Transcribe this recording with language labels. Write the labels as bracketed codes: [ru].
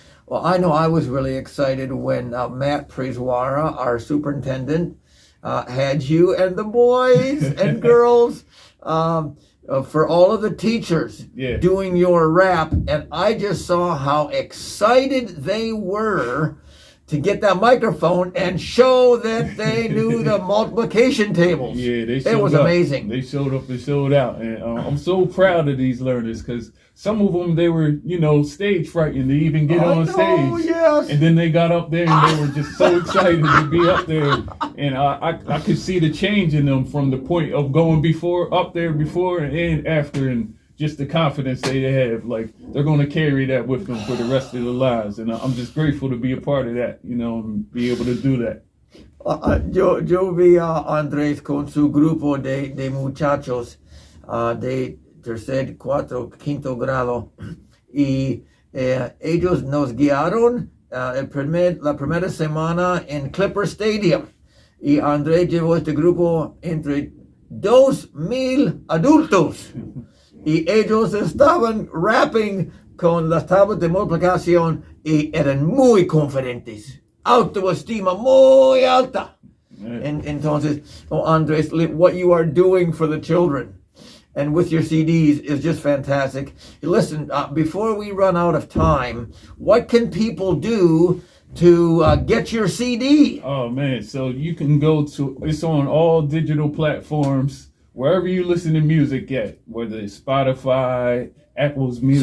[en] Well, I know I was really excited when Matt Priswara, our superintendent, had you and the boys and girls for all of the teachers doing your rap. And I just saw how excited they were to get that microphone and show that they knew the multiplication tables. Yeah, they showed It was up. amazing. They showed up and showed out. And I'm so proud of these learners, because some of them, they were, stage frightened to even get on stage. Yes. And then they got up there and they were just so excited to be up there. And I could see the change in them from the point of going up there before and after, and just the confidence they have. Like, they're going to carry that with them for the rest of their lives. And I'm just grateful to be a part of that, and be able to do that. [es] Yo vi a Andrés con su grupo de muchachos de tercer, cuarto, quinto grado, y ellos nos guiaron la primera semana en Clipper Stadium, y Andrés llevó este grupo entre 2,000 adultos, y ellos estaban rapping con las tablas de multiplicación y eran muy confidentes, autoestima muy alta. Entonces, [en] Andrés, what you are doing for the children and with your CDs is just fantastic. Listen, before we run out of time, what can people do to get your CD? Oh man, so you can go to, it's on all digital platforms, wherever you listen to music at, whether it's Spotify, Apple's Music.